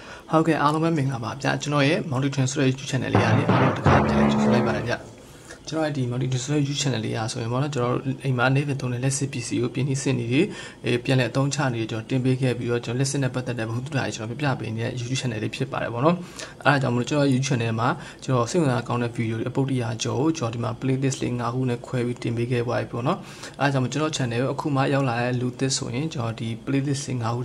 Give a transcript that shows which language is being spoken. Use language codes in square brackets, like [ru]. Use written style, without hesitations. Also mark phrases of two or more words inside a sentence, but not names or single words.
[my] ဟုတ်ကဲ့အားလုံးပဲမင်္ဂလာပါဗျာကျွန်တော်ရဲ့ [en] multi transfer YouTube channel [my] လေးရတယ်အားလုံးတစ်ခါပြန်ကြည့်လိုက်ပါတယ်ဗျာကျွန်တော်ရဲ့ဒီ [en] multi transfer YouTube channel [my] လေးရဆိုရင်ပေါ့နော်ကျွန်တော်အိမ်မှာနေပြန်သုံးတဲ့လက်စစ် PC ကိုပြင်နှိစစ်နေပြီးပြန်လဲအသုံးချနေကျွန်တော်တင်ပေးခဲ့ပြီးတော့ကျွန်တော်လက်စစ်နဲ့ပတ်သက်တဲ့ဘုသူတာတွေကျွန်တော်ပြပြပေးနေတဲ့ [en] YouTube channel [my] လေးဖြစ်ပါတယ် ပေါ့နော်အဲဒါကြောင့်မလို့ကျွန်တော် [en] YouTube channel [my] မှာကျွန်တော်စိတ်ဝင်စားကောင်းတဲ့ video တွေအပုတ်တရာကျော်ကျွန်တော်ဒီမှာ playlist လေး9ခုနဲ့ခွဲပြီးတင်ပေးခဲ့ပါပြီပေါ့နော်အဲဒါကြောင့်ကျွန်တော် channel ကိုအခုမှရောက်လာတဲ့လူသစ်ဆိုရင်ကျွန်တော်ဒီ playlist 9ခု